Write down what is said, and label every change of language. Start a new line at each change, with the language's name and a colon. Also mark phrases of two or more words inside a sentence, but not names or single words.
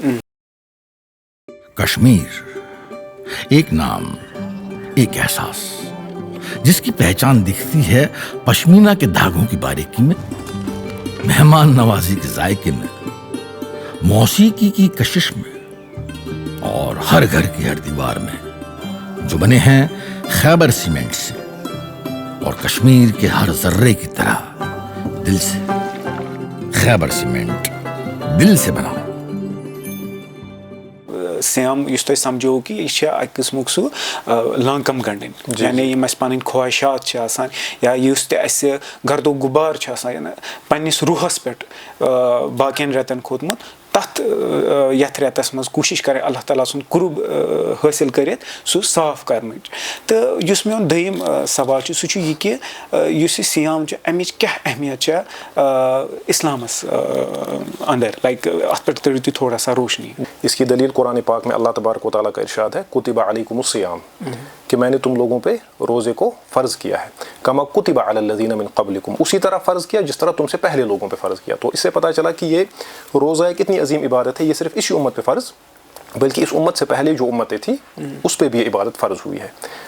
Urdu: کشمیر ایک نام، ایک احساس جس کی پہچان دکھتی ہے پشمینہ کے دھاگوں کی باریکی میں، مہمان نوازی کے ذائقے میں، موسیقی کی کشش میں، اور ہر گھر کی ہر دیوار میں، جو بنے ہیں خیبر سیمنٹ سے اور کشمیر کے ہر ذرے کی طرح دل سے. خیبر سیمنٹ، دل سے بنا.
Kashmiri: سیام یُس تُہۍ سمجھو کہ یہ چھِ اکہِ قٕسمُک سُہ لانکم گنڈٕنۍ، یعنی یِم اَسہِ پنٕنۍ خواہشات چھِ آسان یا یُس تہِ اَسہِ گرد و غبار چھُ آسان پننِس روحس پٮ۪ٹھ باقین رٮ۪تن کھوٚتمُت، تتھ یتھ رٮ۪تس منٛز کوٗشش کرے اللہ تعالیٰ سُنٛد قُرب حٲصِل کٔرِتھ سُہ صاف کرنٕچ. تہٕ یُس میون دوٚیِم سوال چھُ سُہ چھُ یہِ کہِ یُس یہِ سیام چھُ امِچ کیاہ اہمیت چھےٚ اسلامس اندر، لایک اتھ پٮ۪ٹھ ترٛٲیِو تُہۍ
Urdu: تھوڑا سا روشنی. اس کی دلیل قرآن پاک میں اللہ تبارک و تعالیٰ کا ارشاد ہے
Arabic: کتب علیکم الصیام،
Urdu: کہ میں نے تم لوگوں پہ روزے کو فرض کیا ہے.
Arabic: کما کتب علی الذین من قبلکم،
Urdu: اسی طرح فرض کیا جس طرح تم سے پہلے لوگوں پہ فرض کیا. تو اس سے پتہ چلا کہ یہ روزہ ایک اتنی عظیم عبادت ہے، یہ صرف اسی امت پہ فرض، بلکہ اس امت سے پہلے جو امتیں تھیں اس پہ بھی یہ عبادت فرض ہوئی ہے.